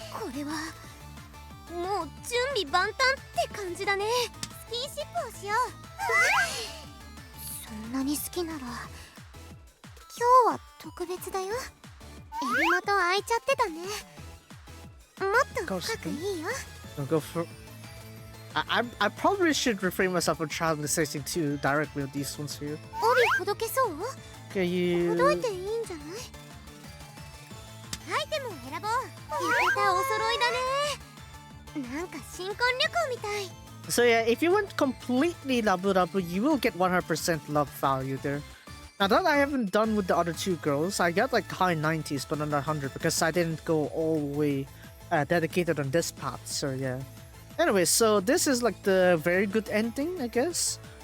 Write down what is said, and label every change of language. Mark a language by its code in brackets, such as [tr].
[ja] これはもう準備万端って感じだね。スキンシップをしよう。そんなに好きなら今日は特別だよ。襟元開いちゃってたね。もっと深くいいよ。 [en] I'll go for. I probably should refrain myself from translating to directly with these ones here. [ja] 帯ほどけそう？ [en] Okay, you. [ja] ほどいていいんじゃない？アイテムを選ぼう。浴衣お揃いだね。なんか新婚旅行みたい。 [en] So yeah, if you went completely labu labu, you will get 100% love value there. Now that I haven't done with the other two girls, I got like high 90s, but not 100 because I didn't go all the way dedicated on this path. So yeah. Anyway, so this is like the very good ending, I guess.